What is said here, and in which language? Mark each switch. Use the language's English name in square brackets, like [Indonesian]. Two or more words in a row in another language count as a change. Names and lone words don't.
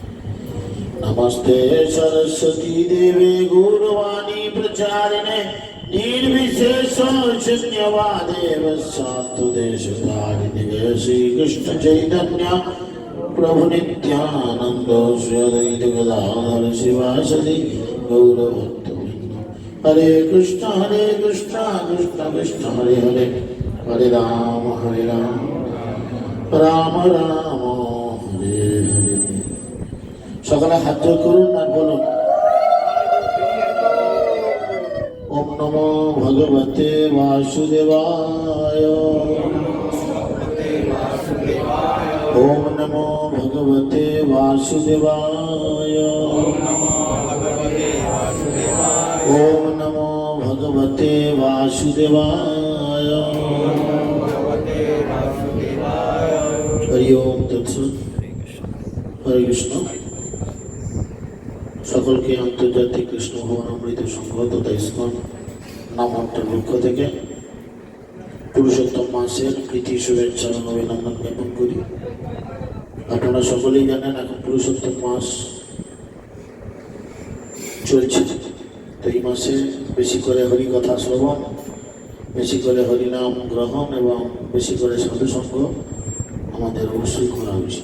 [Sanskrit] नमस्ते सरस्वती देवे गौरवाणी प्रचारिणे निर्विशेष शून्यवादे वत्सात्वदेशकारिणे जय श्री कृष्ण चैतन्य प्रभु नित्यानंद श्री अद्वैत गदाधर शिवासदि गौरभक्तवृंद। हरे कृष्ण कृष्ण कृष्ण हरे हरे, हरे राम राम राम हरे हरे। [Bangla] সকালে হাত জোর করুন আর বলুন [Sanskrit] ওম নমো ভগবতে বাসুদেবায়। ওম নমো ভগবতে বাসুদেবায়। ওম নমো ভগবতে বাসুদেবায়। হরি ওম তৎসৎ। [Bangla] হরে কৃষ্ণ। সকলকে আন্তর্জাতিক কৃষ্ণ ভবন অমৃত সংঘ তথা ইসকন নামহট্টার পক্ষ থেকে পুরুষোত্তম মাসের প্রীতি শুভেচ্ছা এবং অভিনন্দন জ্ঞাপন করি। আপনারা সকলেই জানেন এখন পুরুষোত্তম মাস চলছে, তো এই মাসে বেশি করে হরিকথা শ্রবণ, বেশি করে হরিনাম গ্রহণ এবং বেশি করে সাধুসঙ্গ আমাদের অবশ্যই করা উচিত।